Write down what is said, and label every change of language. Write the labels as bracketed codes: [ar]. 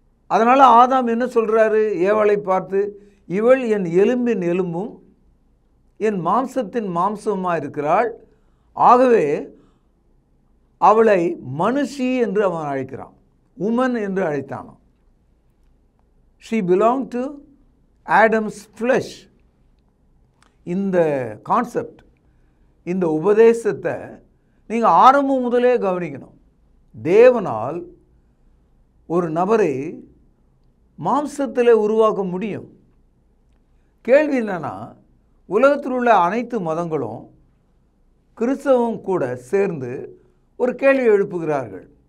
[ta] அதனால் ஆதாம் என்ன சொல்கிறாரு ஏவாளை பார்த்து? இவள் என் எலும்பின் எலும்பும் என் மாம்சத்தின் மாம்சமாக இருக்கிறாள். ஆகவே அவளை மனுஷி என்று அவன் அழைக்கிறான், உமன் என்று அழைத்தானான். [en] She belonged to Adam's flesh. [ta] இந்த கான்செப்ட், இந்த உபதேசத்தை நீங்கள் ஆரம்பம் முதலே கவனிக்கணும். தேவனால் ஒரு நபரை மாம்சத்தில் உருவாக்க முடியும். கேள்வி என்னன்னா, உலகத்தில் உள்ள அனைத்து மதங்களும் கிறிஸ்தவம் கூட சேர்ந்து ஒரு கேள்வி எழுப்புகிறார்கள்.